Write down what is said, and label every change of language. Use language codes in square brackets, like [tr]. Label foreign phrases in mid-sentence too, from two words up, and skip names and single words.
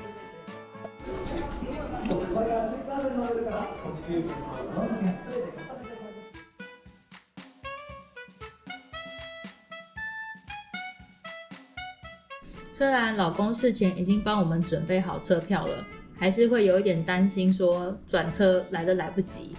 [ja] これは新幹線の上から特急券の乗車券すべて重ねております。 [zh] 虽然老公事前已经帮我们准备好车票了，还是会有一点担心说转车来得来不及。